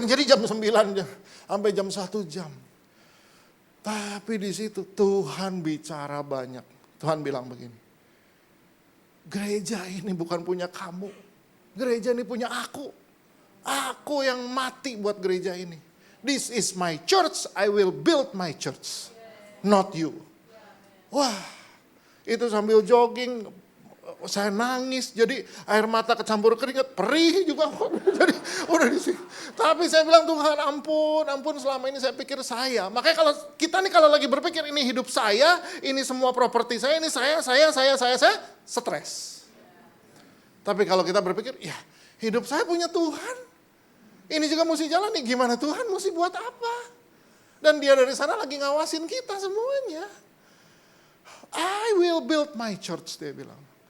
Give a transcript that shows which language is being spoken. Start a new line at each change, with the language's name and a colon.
Indonesian: Jadi jam 9 sampai jam 1 jam. Tapi di situ Tuhan bicara banyak. Tuhan bilang begini. Gereja ini bukan punya kamu. Gereja ini punya aku. Aku yang mati buat gereja ini.
English: This is my church, I will build my church. Not you.
Indonesian: Wah, itu sambil jogging, saya nangis, jadi air mata kecampur keringat, perih juga. Jadi udah di sini. Tapi saya bilang Tuhan ampun selama ini saya pikir saya. Makanya kalau kita nih kalau lagi berpikir ini hidup saya, ini semua properti saya, ini saya, stres. Tapi kalau kita berpikir, ya hidup saya punya Tuhan. Ini juga mesti jalan nih, gimana Tuhan mesti buat apa? Dan dia dari sana lagi ngawasin kita semuanya.
English: I will build my church,
Indonesian: dia bilang.